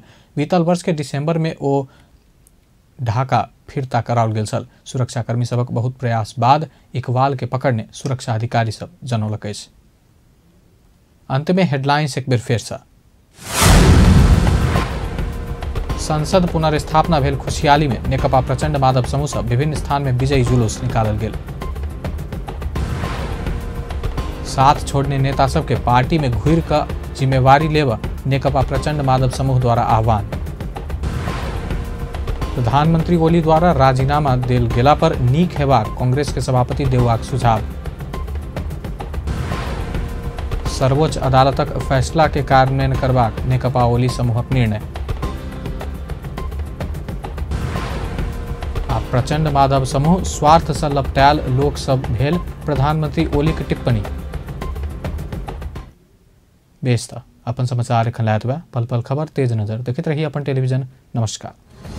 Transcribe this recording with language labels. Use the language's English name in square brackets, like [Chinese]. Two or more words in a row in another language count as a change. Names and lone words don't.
[Maithili] बीतल वर्ष के दिसंबर में ओ ढाका फिरता कराओल गेल छल। सुरक्षाकर्मी सबक बहुत प्रयास बाद इकबाल के पकड़ने सुरक्षा अधिकारी सब जनौलक अछि। अंत में हेडलाइंस एक बेर फेर सँ। संसद पुनर्स्थापना भेल खुशियाली में नेकपा प्रचंड माधव समूह सँ विभिन्न स्थान में विजयी जुलूस निकालल गेल। साथ छोड़ने नेता सबके पार्टी में घुरि कऽ जिम्मेवारी लेबऽ नेकपा प्रचंड माधव समूह द्वारा आह्वान। प्रधानमंत्री ओली द्वारा राजीनामा देल गेला पर नीक हेबाक कांग्रेस के सभापति देवबाक सुझाव। सर्वोच्च अदालतक फैसला के कार्यान्वयन करबाक नेकपा ओली समूहक निर्णय। आ प्रचंड माधव समूह स्वार्थ सँ लपटायल लोक सब भेल प्रधानमंत्री ओली के टिप्पणी। बेस त अपन समाचार एखन लायत बा। पल पल खबर तेज नजर देखैत रही अपन टेलीविजन। नमस्कार।